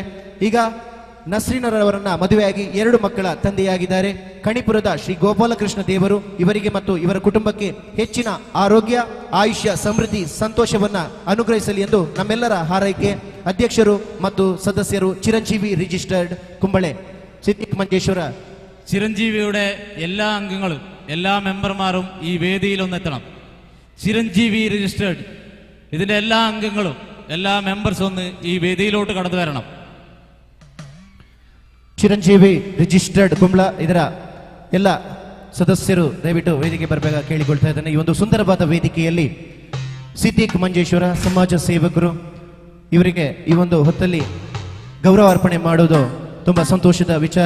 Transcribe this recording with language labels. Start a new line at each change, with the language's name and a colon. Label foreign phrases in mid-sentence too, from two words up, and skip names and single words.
Kannada: ಈಗ ನಸ್ರೀನರವರನ್ನ ಮದುವೆಯಾಗಿ 2 ಮಕ್ಕಳ ತಂದೆಯಾಗಿದ್ದಾರೆ. ಕಣಿಪುರದ ಶ್ರೀ ಗೋಪಾಲಕೃಷ್ಣ ದೇವರು ಇವರಿಗೆ ಮತ್ತು ಇವರ ಕುಟುಂಬಕ್ಕೆ ಹೆಚ್ಚಿನ ಆರೋಗ್ಯ, ಆಯುಷ್ಯ, ಸಮೃದ್ಧಿ, ಸಂತೋಷವನ್ನ ಅನುಗ್ರಹಿಸಲಿ ಎಂದು ನಮ್ಮೆಲ್ಲರ ಹಾರೈಕೆ. ಅಧ್ಯಕ್ಷರು ಮತ್ತು ಸದಸ್ಯರು ചിരഞ്ജീവി ರಿಜಿಸ್ಟರ್ಡ್ കുമ്പളെ സിദ്ദീഖ് മഞ്ചേശ്വര.
Malayalam: ചിരഞ്ജീവിയുടെ എല്ലാ അംഗങ്ങളും എല്ലാ മെമ്പർമാരും ഈ വേദിയിൽ ഒന്നെത്തണം. ചിരഞ്ജീവി രജിസ്റ്റേർഡ് ഇതിന്റെ എല്ലാ അംഗങ്ങളും എല്ലാ മെമ്പേഴ്സും ഒന്ന് ഈ വേദിയിലോട്ട് കടന്നു വരണം.
Kannada: ಚಿರಂಜೀವಿ ರಿಜಿಸ್ಟರ್ಡ್ ಕುಂಬ್ಳ ಇದರ ಎಲ್ಲ ಸದಸ್ಯರು ದಯವಿಟ್ಟು ವೇದಿಕೆ ಬರಬೇಕಾಗಿ ಕೇಳಿಕೊಳ್ತಾ ಇದ್ದೇನೆ. ಈ ಒಂದು ಸುಂದರವಾದ ವೇದಿಕೆಯಲ್ಲಿ ಸಿದ್ದೀಕ್ ಮಂಜೇಶ್ವರ ಸಮಾಜ ಸೇವಕರು ಇವರಿಗೆ ಈ ಒಂದು ಹೊತ್ತಲ್ಲಿ ಗೌರವ ಅರ್ಪಣೆ ಮಾಡುವುದು ತುಂಬಾ ಸಂತೋಷದ ವಿಚಾರ.